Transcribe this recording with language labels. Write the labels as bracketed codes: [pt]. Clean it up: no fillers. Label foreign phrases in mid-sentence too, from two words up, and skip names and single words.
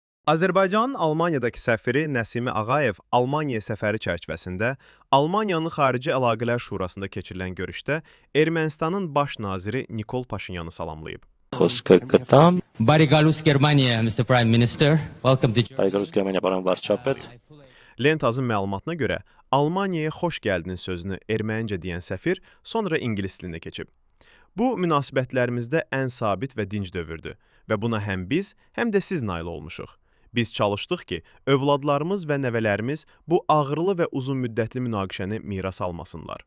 [az] Azərbaycanın Almaniyadakı səfiri Nəsimi Ağayev Almaniya səfəri çərçivəsində Almaniyanın Xarici Əlaqələr Şurasında keçirilən görüşdə Ermənistanın baş naziri Nikol Paşinyanı salamlayıb. [hy] Խոսքը Բարի գալուստ Գերմանիա, [en] Mr. Prime Minister. Welcome to [hy] Հայգարուս Գերմանիա պարոն վարչապետ, [az] Lentazın məlumatına görə Almaniyaya xoş gəldiniz sözünü ermənicə deyən səfir sonra ingilis dilində keçib. Bu münasibətlərimizdə ən sabit və dinc dövrdür və buna həm biz, həm də siz nail olmuşuq. Biz çalışdıq ki, övladlarımız və nəvələrimiz bu ağrılı və uzunmüddətli münaqişəni miras almasınlar.